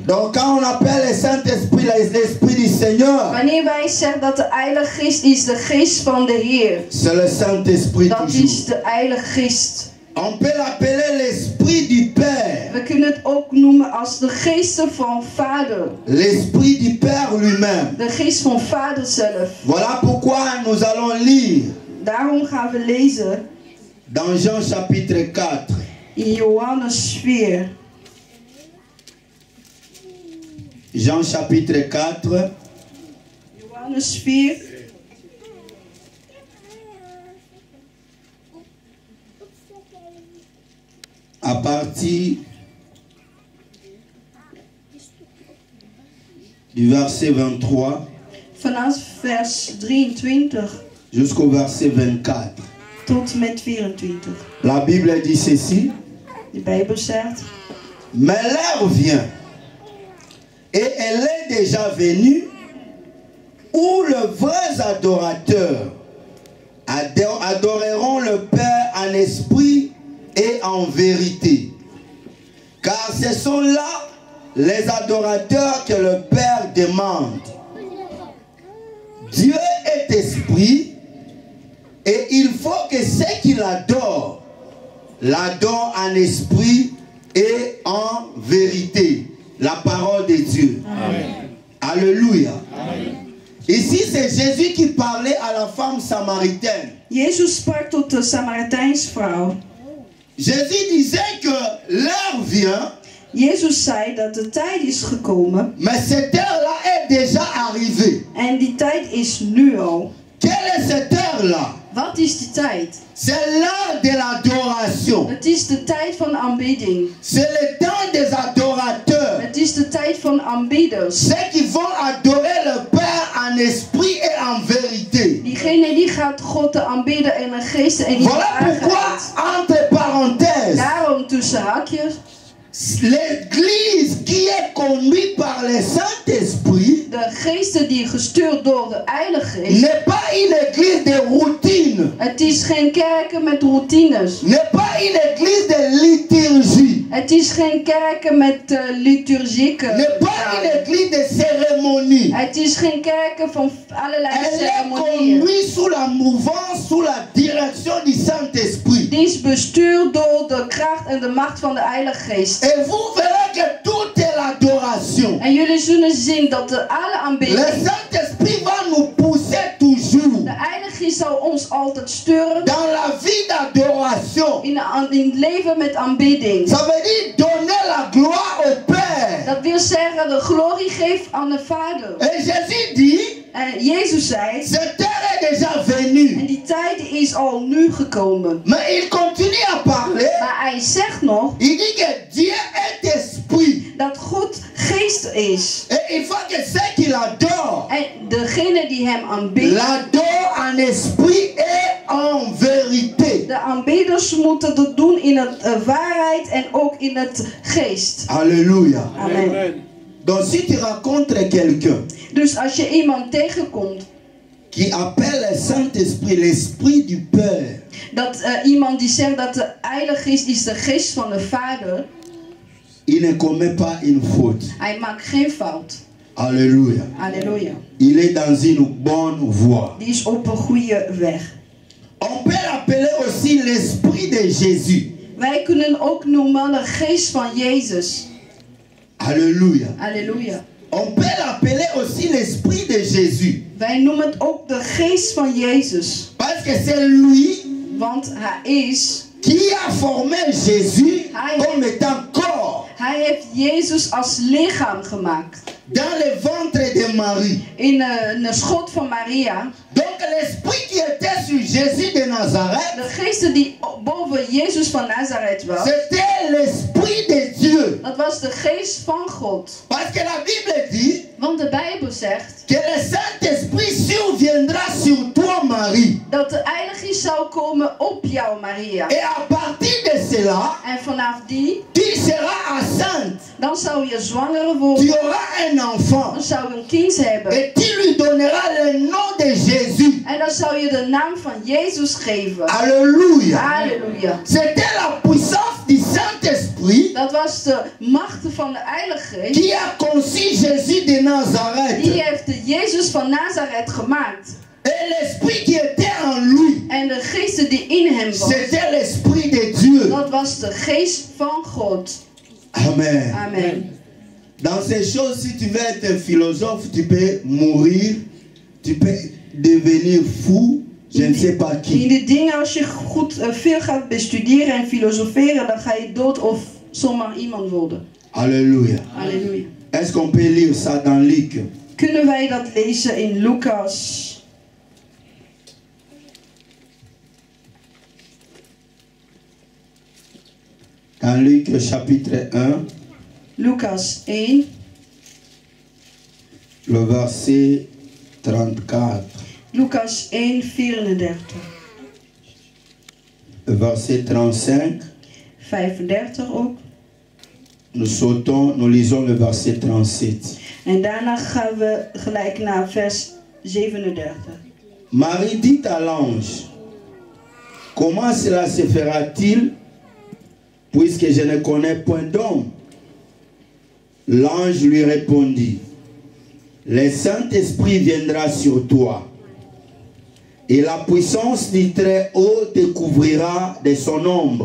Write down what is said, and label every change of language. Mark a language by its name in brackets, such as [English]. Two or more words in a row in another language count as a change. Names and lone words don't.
[French] Donc quand on appelle le Saint-Esprit l'Esprit du Seigneur, [Dutch] Wanneer wij zeggen dat de Heilige Geest is de Geest van de Heer, [French] c'est le Saint-Esprit [Dutch] dat [French] toujours. [Dutch] is de Heilige Geest. [French] On peut l'appeler l'Esprit du Père. [Dutch] We kunnen het ook noemen als de Geest van Vader. [French] L'Esprit du Père lui-même. [Dutch] De Geest van Vader zelf. [French] Voilà pourquoi nous allons lire [Dutch] Daarom gaan we lezen [French] dans Jean chapitre 4. [Dutch] in Johannes 4. [French] Jean chapitre 4. [Dutch] Johannes 4. [French] À partir du verset 23 [Dutch] Vanaf vers 23 [French] jusqu'au verset 24. [Dutch] tot met 24. [French] La Bible dit ceci. [Dutch] De Bijbel zegt: [French] Mais l'heure vient, et elle est déjà venue, où les vrais adorateurs adoreront le Père en esprit et en vérité. Car ce sont là les adorateurs que le Père demande. Dieu est esprit, et il faut que ceux qui l'adorent en esprit et en vérité. La parole de Dieu. Amen. Alléluia. Amen. Ici, c'est Jésus qui parlait à la femme samaritaine. [Dutch] Jezus sprak tot de Samaritijnsvrouw. [French] Jésus disait que l'heure vient. [Dutch] Jezus zei dat de tijd is gekomen. [French] Mais cette heure-là est déjà arrivée. [Dutch] En die tijd is nu al. [French] Quelle est cette heure-là? [Dutch] Wat is die tijd? [French] C'est l'heure de l'adoration. [Dutch] Het is de tijd van aanbidding. [French] C'est le temps des adorateurs. [Dutch] Het is de tijd van aanbidders. [French] Ceux qui vont adorer le Père en esprit et en vérité. [Dutch] Diegene die gaat God te aanbidden in een geest en in [French] Voilà pourquoi, [Dutch] waarheid. [French] entre parenthèses, [Dutch] Daarom tussen haakjes. [French] l'église qui est conduite par le Saint-Esprit [Dutch] De geesten die gestuurd door de Heilige Geest. [French] n'est pas une église de routine. [Dutch] Het is geen kerken met routines. [French] N'est pas une église de liturgie. [Dutch] Het is geen kerken met liturgieken. [French] N'est pas une église de cérémonie. [Dutch] Het is geen kerken van allerlei [French] Elle est [Dutch] ceremonieën. [French] conduite sous la mouvance, sous la direction du Saint-Esprit. [Dutch] Die is bestuurd door de kracht en de macht van de Heilige Geest. [French] Et vous verrez que tout est l'adoration. [Dutch] En jullie zullen zien dat de alle [French] Le [Dutch] aanbidding, [French] Saint-Esprit va nous pousser toujours [Dutch] de Heilige Geest zal ons altijd sturen [French] dans la vie d'adoration. [Dutch] in het leven met aanbidding. [French] Ça veut dire donner la gloire au Père. [Dutch] Dat wil zeggen de glorie geeft aan de Vader. [French] Et Jésus dit, [Dutch] En Jezus zei, [French] cette heure est déjà venue. [Dutch] en die tijd is al nu gekomen. [French] Mais il continue à parler. [Dutch] Maar hij zegt nog [French] Il dit que Dieu est esprit. [Dutch] dat God geest is. [French] Et il faut que ceux qui l'adorent [Dutch] En degene die hem aanbidden, [French] l'adorent en esprit et en vérité. [Dutch] de aanbidders moeten dat doen in het waarheid en ook in het geest. [French] Alléluia. Amen. Donc si tu rencontres quelqu'un [Dutch] Dus als je iemand tegenkomt [French] qui appelle le Saint-Esprit l'esprit du Père, [Dutch] dat iemand die zegt dat de Heilige Geest is de geest van de Vader, [French] il ne commet pas une faute. [Dutch] hij maakt geen fout. [French] Alléluia. [Dutch] Halleluja. [French] Il est dans une bonne voie. [Dutch] Die is op een goede weg. [French] On peut l'appeler aussi l'esprit de Jésus. [Dutch] Wij kunnen ook noemen de geest van Jezus. [French] Alléluia. [Dutch] Halleluja. [French] On peut l'appeler aussi l'esprit de Jésus. [Dutch] Wij noemen het ook de geest van Jezus. [French] Parce que c'est lui [Dutch] Want hij is, [French] qui a formé Jésus comme étant corps [Dutch] hij heeft Jezus als lichaam gemaakt. [French] dans le ventre de Marie. [Dutch] In een schot van Maria. [French] Donc l'esprit qui était sur Jésus de Nazareth, [Dutch] De geest die boven Jezus van Nazareth was, [French] c'était l'esprit de Dieu. [Dutch] dat was de geest van God. [French] Parce que la Bible dit [Dutch] Want de Bijbel zegt [French] que le Saint-Esprit surviendra sur toi, Marie. [Dutch] dat de Heilige Geest zou komen op jou, Maria. [French] Et à partir de ce cela, [Dutch] En vanaf die, [French] tu seras enceinte. [Dutch] dan zou je zwanger [French] Tu [Dutch] worden. [French] auras un enfant. [Dutch] Dan zou je een kind hebben. [French] Et tu lui donneras le nom de Jésus. [Dutch] En dan zou je de naam van Jezus geven. [French] Alléluia. [Dutch] Halleluja. [French] C'était la puissance du Saint-Esprit [Dutch] Dat was de macht van de Heilige Geest. [French] qui a conçu Jésus de Nazareth. [Dutch] Die heeft de Jezus van Nazareth gemaakt. [French] Et l'esprit qui était en lui, [Dutch] En de geest die in hem was, [French] c'était l'esprit de Dieu. [Dutch] dat was de geest van God. [French] Amen. [Dutch] Amen. [French] Dans ces choses, si tu veux être un philosophe, tu peux mourir, tu peux devenir fou, je ne sais pas [Dutch] In [French] qui. [Dutch] de dingen, als je goed veel gaat bestuderen en filosoferen, dan ga je dood of zomaar iemand worden. [French] Alléluia. [Dutch] Halleluja. [French] Est-ce qu'on peut lire ça dans Luc? [Dutch] Kunnen wij dat lezen in Lucas? [French] Dans Luc chapitre 1, [Dutch] Lucas 1, [French] le verset 34. [Dutch] Lucas 1, 34. [French] Le verset 35. [Dutch] 35 ook. [French] Nous sautons, nous lisons le verset 37. [Dutch] En daarna gaan we gelijk naar vers 37. [French] Marie dit à l'ange, comment cela se fera-t-il puisque je ne connais point d'homme? L'ange lui répondit, le Saint-Esprit viendra sur toi et la puissance du Très-Haut te couvrira de son ombre.